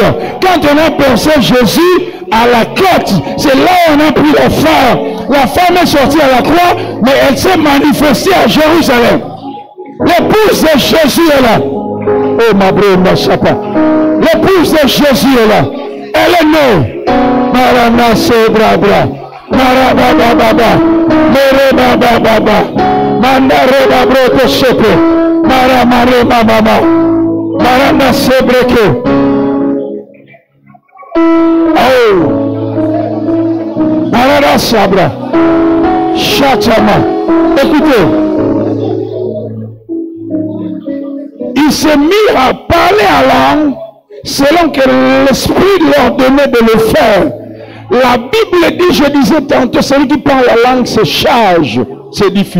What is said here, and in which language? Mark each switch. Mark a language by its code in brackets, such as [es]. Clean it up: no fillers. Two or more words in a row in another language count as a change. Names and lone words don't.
[fr] Quand on a percé Jésus à la côte, c'est là où on a pris la femme. La femme est sortie à la croix, mais elle s'est manifestée à Jérusalem. L'épouse de Jésus est là. Oh ma brune, ma chapa. L'épouse de Jésus est là. Elle est née. Marana sebra. Marababa. Merebaba. Mandareba broto sepe. Maramare mama. Marana sebreke. Oh. Marana sabra. Chachama. Écoutez. Il s'est mis à parler à langue selon que l'Esprit lui ordonnait de le faire. La Bible dit, je disais tantôt, celui qui parle la langue se charge, s'édifie.